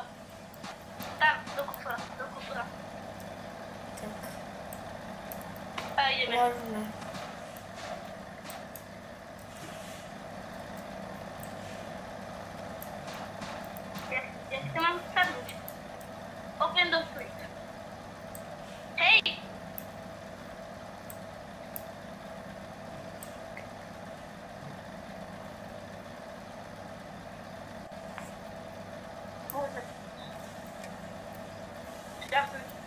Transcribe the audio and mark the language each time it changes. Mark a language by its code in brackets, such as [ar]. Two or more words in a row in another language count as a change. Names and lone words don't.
[sk] Tam, do kufra. Tak. A ideme. Môžeme. Ja si to mám sadnúť. [en] Open door please. [sk] Hej! Ďakujem.